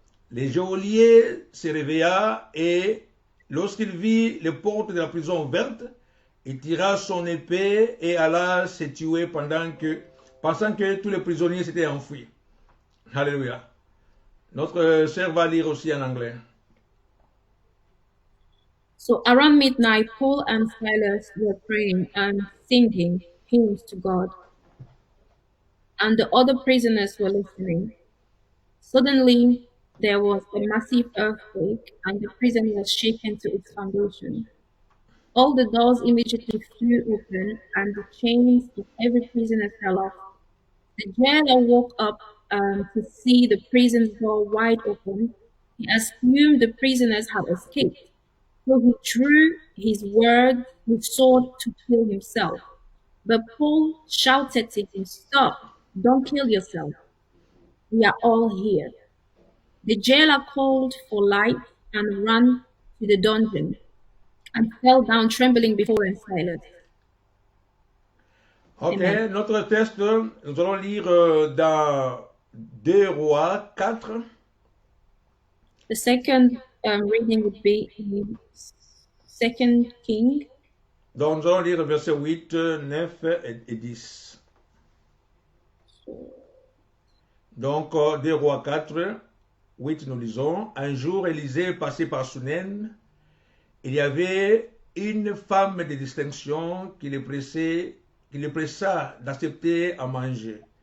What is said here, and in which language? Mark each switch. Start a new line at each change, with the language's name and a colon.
French: Le geôlier se réveilla et, lorsqu'il vit les portes de la prison ouvertes, il tira son épée et alla se tuer pensant que tous les prisonniers s'étaient enfuis. Alléluia. Notre sœur va lire aussi en anglais.
English: So around midnight, Paul and Silas were praying and singing hymns to God, and the other prisoners were listening. Suddenly, there was a massive earthquake, and the prison was shaken to its foundation. All the doors immediately flew open, and the chains of every prisoner fell off. The jailer woke up to see the prison's door wide open. He assumed the prisoners had escaped. So he drew his sword to kill himself. But Paul shouted to him, "Stop, don't kill yourself. We are all here." The jailer called for light and ran to the dungeon and fell down trembling before Silas. Ok, Amen.
French: notre texte, nous allons lire dans 2 Rois 4.
English: The second reading would be in 2 King.
French: Donc nous allons lire versets 8, 9 et 10. Donc 2 Rois 4, 8, nous lisons. Un jour, Élisée passait par Sunem. Il y avait une femme de distinction qui le pressa d'accepter à manger.